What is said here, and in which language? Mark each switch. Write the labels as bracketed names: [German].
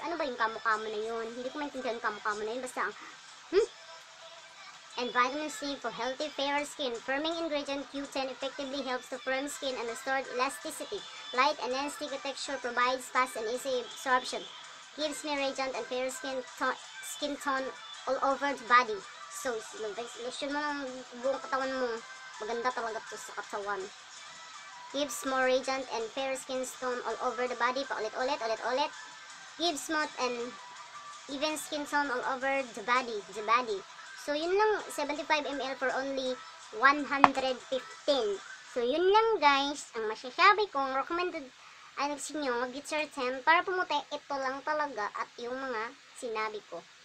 [Filipino] Ano ba yung kamu-kamu na yun? Hindi ko maintindihan yung kamu-kamu na yun. Basta [English] and vitamin C for healthy, fairer skin. Firming ingredient Q10 effectively helps to firm skin and restore elasticity. Light and non-sticky texture provides fast and easy absorption. Gives me radiant and fairer skin tone all over the body. [Filipino] So, lotion mo ng buong katawan mo. Maganda talaga to sa katawan. [English] Gives more radiant and fairer skin tone all over the body. [Filipino] Paulit-ulit. [English] Gives smooth and even skin tone all over the body. [Filipino] So, yun lang, 75 ml for only 115. So, yun lang guys, ang masasabi kong recommended sa inyo mag-detergent para pumuti, ito lang talaga at yung mga sinabi ko.